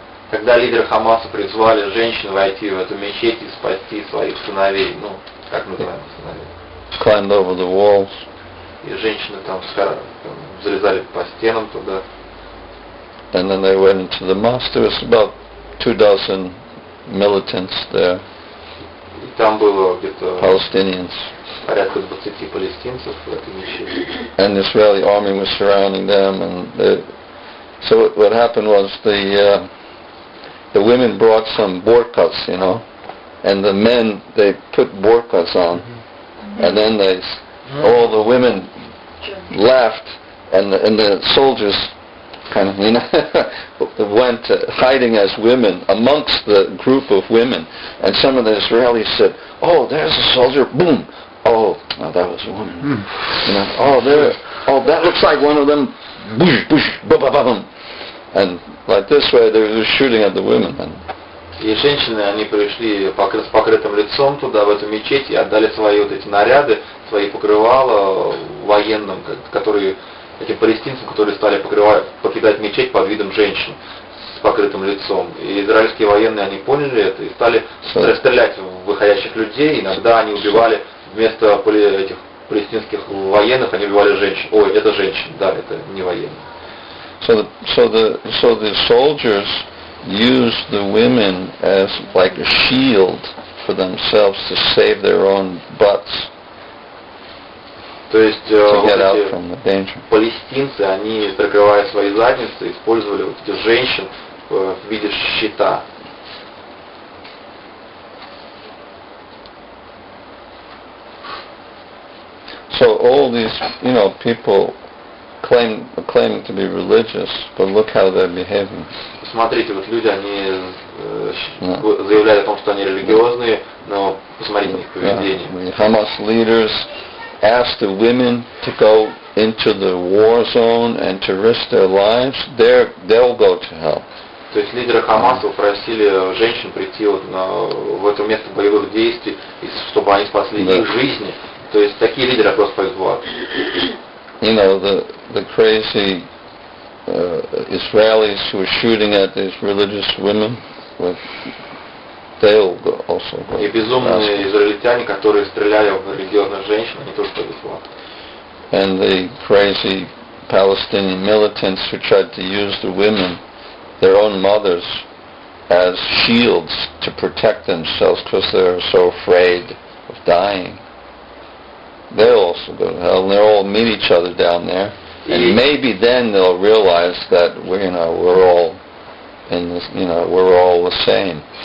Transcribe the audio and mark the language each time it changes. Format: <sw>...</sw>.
<ru>Когда лидеры Хамаса призвали женщин войти в эту мечеть и спасти своих сыновей, как называемых сыновей.</ru> <en>Climbed over the walls.</en> <ru>И женщины там залезали по стенам туда.</ru> <en>And then they went into the mosque. There was about 24 militants there.</en> <ru>И там было где-то</ru> <en>Palestinians.</en> <ru>Порядка 20 палестинцев в этой мечети.</ru> <en>And the Israeli army was surrounding them, and so what happened was the women brought some burqas, and the men, they put burqas on, and then all the women left, and the soldiers kind of, went hiding as women amongst the group of women, and some of the Israelis said, "Oh, there's a soldier!" Boom! Oh, that was a woman. That looks like one of them. Boosh, boosh, ba ba ba boom. And like this way, they were shooting at the women.</en> <ru>И женщины, они пришли с покрытым лицом туда, в эту мечеть, и отдали свои вот эти наряды, свои покрывала военным, которые, этим палестинцам, которые стали покидать мечеть под видом женщин с покрытым лицом. И израильские военные, они поняли это и стали стрелять в выходящих людей. Иногда они убивали вместо этих палестинских военных, они убивали женщин. Ой, это женщины, да, это не военные.</ru> <en>So the soldiers used the women as like a shield for themselves to save their own butts.</en> <ru>То есть</ru> <en>to get out from the danger.</en> <ru>Палестинцы, они, прикрывая свои задницы, использовали вот этих женщин в виде щита.</ru> <en>So all these, people claiming to be religious, but look how they're behaving.</en> <ru>Смотрите, вот люди, они заявляют о том, что они религиозные, но посмотрите на их поведение.</ru> <en>The Hamas leaders ask the women to go into the war zone and to risk their lives. They'll go to hell.</en> <ru>То есть лидеры Хамаса просили женщин прийти в это место боевых действий, чтобы они спасли их жизни. То есть такие лидеры просто пойдут в ад.</ru> <en>The crazy Israelis who are shooting at these religious women, they'll also go.</en> <ru>И безумные израильтяне, которые стреляли в религиозных женщин, они тоже пойдут в ад.</ru> <en>And the crazy Palestinian militants who tried to use the women, their own mothers, as shields to protect themselves because they're so afraid of dying. They'll also go to hell, and they'll all meet each other down there, and maybe then they'll realize that we're all in this, we're all the same.</en>